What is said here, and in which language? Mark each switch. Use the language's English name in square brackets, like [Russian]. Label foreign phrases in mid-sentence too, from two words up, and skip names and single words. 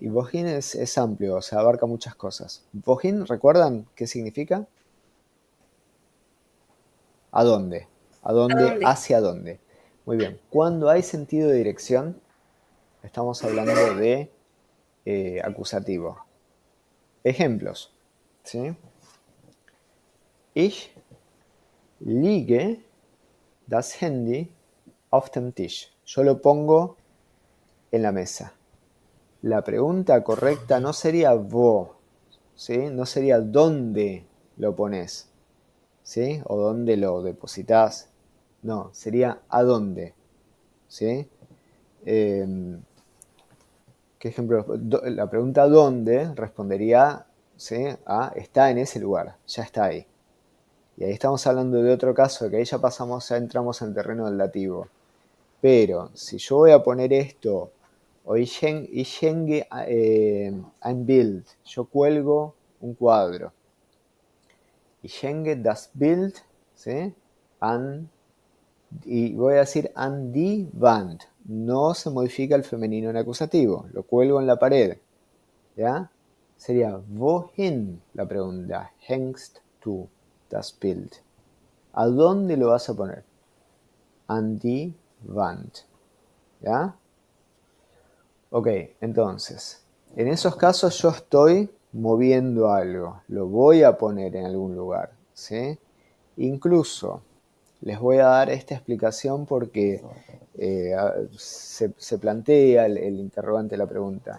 [Spanish] Y wohin es amplio, o sea, abarca muchas cosas. Wohin, ¿recuerdan qué significa? ¿A dónde? ¿A ¿A dónde? dónde? ¿Hacia dónde? Muy bien. Cuando hay sentido de dirección, estamos hablando de acusativo. Ejemplos. ¿Sí? [German] Ich liege das Handy auf dem Tisch. [Spanish] Yo lo pongo en la mesa. La pregunta correcta no sería wo, ¿sí? No sería dónde lo pones, ¿sí? O dónde lo depositas. No, sería a dónde, ¿sí? ¿Qué ejemplo? La pregunta dónde respondería, ¿sí? A está en ese lugar, ya está ahí. Y ahí estamos hablando de otro caso, que ahí ya entramos en terreno del dativo. Pero si yo voy a poner esto, o [German] ich hänge ein Bild, [Spanish] yo cuelgo un cuadro. [German] Ich hänge das Bild, [Spanish] ¿sí? Y voy a decir [German] an die Wand. [Spanish] No se modifica el femenino en acusativo, lo cuelgo en la pared. ¿Ya? Sería wohin la pregunta. [German] Hängst du das Bild? [Spanish] ¿A dónde lo vas a poner? [German] An die Wand. [Spanish] ¿Ya? Ok, entonces, en esos casos yo estoy moviendo algo, lo voy a poner en algún lugar, ¿sí? Incluso les voy a dar esta explicación porque se plantea el interrogante de la pregunta.